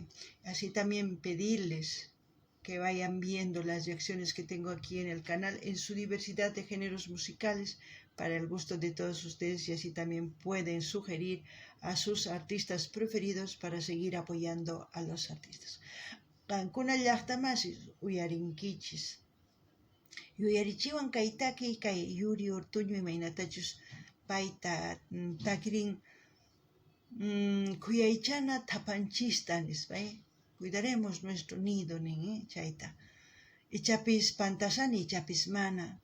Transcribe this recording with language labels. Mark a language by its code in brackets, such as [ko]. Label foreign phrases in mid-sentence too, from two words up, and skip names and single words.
[es] Así también pedirles que vayan viendo las reacciones que tengo aquí en el canal en su diversidad de géneros musicales para el gusto de todos ustedes y así también pueden sugerir a sus artistas preferidos para seguir apoyando a los artistas. [qu] Qankuna llaqtamasis uyarinkichis. Uyarichiwan kaytaki kay Yuri Ortuño imaynatachus payta takirin kuyaychana tapanchista nispa. [es] Cuidaremos nuestro nido, [qu] chayta. Ichapis pantasani, ichapis mana.